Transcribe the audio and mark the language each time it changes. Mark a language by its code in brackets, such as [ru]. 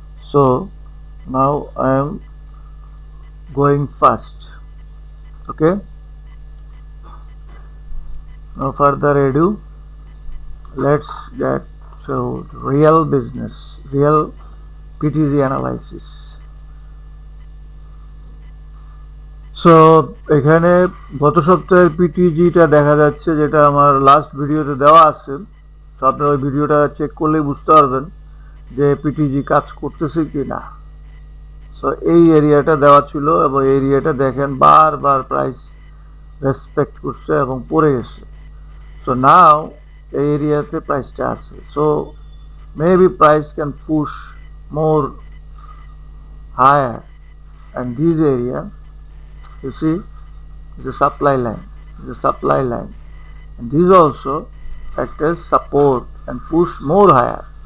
[en] So now I am going fast. Okay, no further ado, let's get to real business, real PTZ analysis. [bn] So এখানে গত সপ্তাহের পিটিজিটা দেখা যাচ্ছে, যেটা আমার লাস্ট ভিডিওতে দেওয়া আছে। তো আপনারা ওই ভিডিওটা চেক করলেই বুঝতে পারবেন যে পিটিজি কাজ করতেছে কি না। সো এই এরিয়াটা দেওয়া ছিল এবং এই এরিয়াটা দেখেন বারবার প্রাইস রেসপেক্ট করছে এবং পড়ে গেছে। সো নাও এই এরিয়াতে প্রাইসটা আছে। [en] So maybe price can push more higher, and this area you see is a supply line, and this also act as support and push more higher.